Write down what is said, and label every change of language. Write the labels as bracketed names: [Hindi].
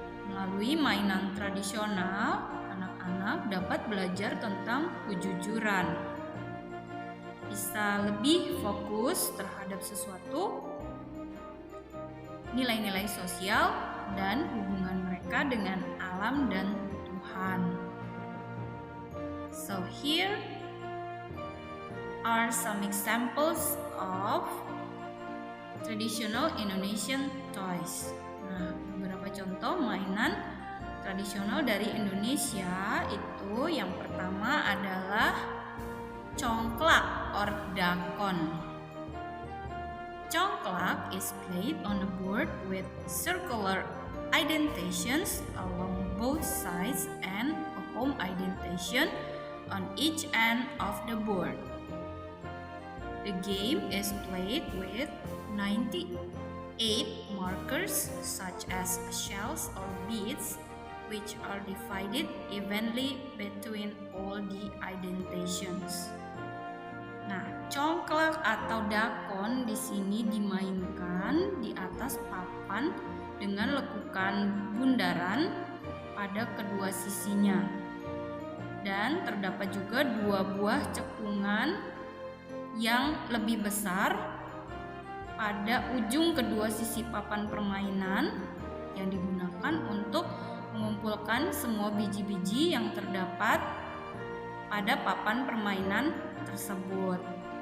[Indonesian] Melalui mainan tradisional, anak-anak dapat belajar tentang kejujuran, bisa lebih fokus terhadap sesuatu, nilai-nilai sosial, dan hubungan mereka dengan alam dan Tuhan. [English] So here are some examples of traditional Indonesian toys. [Indonesian] Nah, beberapa contoh mainan tradisional dari Indonesia itu yang pertama adalah congklak or dakon. [English] Congklak is played on a board with circular indentations along both sides and a home indentation on each end of the board. The game is played with 98 markers such as shells or beads, which are divided evenly between all the indentations. [Indonesian] Nah, congklak atau dakon di sini dimainkan di atas papan dengan lekukan bundaran pada kedua sisinya. Dan terdapat juga dua buah cekungan yang lebih besar pada ujung kedua sisi papan permainan yang digunakan untuk mengumpulkan semua biji-biji yang terdapat pada papan permainan tersebut.